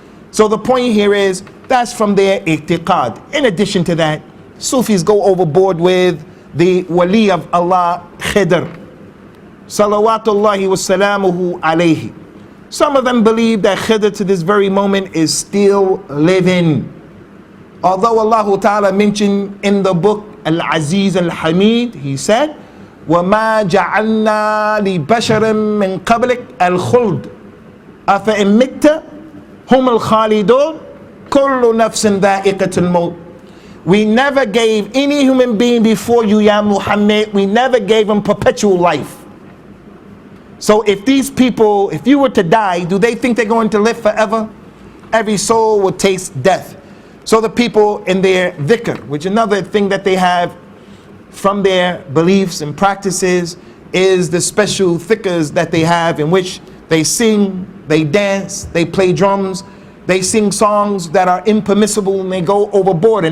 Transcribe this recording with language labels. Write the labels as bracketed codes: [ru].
[en] So the point here is, that's from their i'tiqad. In addition to that, Sufis go overboard with the wali of Allah, Khidr. [ar] Salawatullahi wa salamuhu alayhi. [en] Some of them believe that Khidr to this very moment is still living. Although Allah Ta'ala mentioned in the book Al-Aziz Al-Hamid, he said, [ar] وَمَا جَعَلْنَا لِبَشَرٍ مِّن قَبْلِكَ الْخُلْدِ أَفَإِن مِتَّ هُمُ الْخَالِدُونَ كُلُّ نَفْسٍ ذَائِقَةُ الْمَوْتِ. [en] We never gave any human being before you, Ya Muhammad, we never gave him perpetual life. So if these people, if you were to die, do they think they're going to live forever? Every soul will taste death. So the people in their dhikr, which another thing that they have from their beliefs and practices, is the special dhikrs that they have, in which they sing, they dance, they play drums, they sing songs that are impermissible, and they go overboard.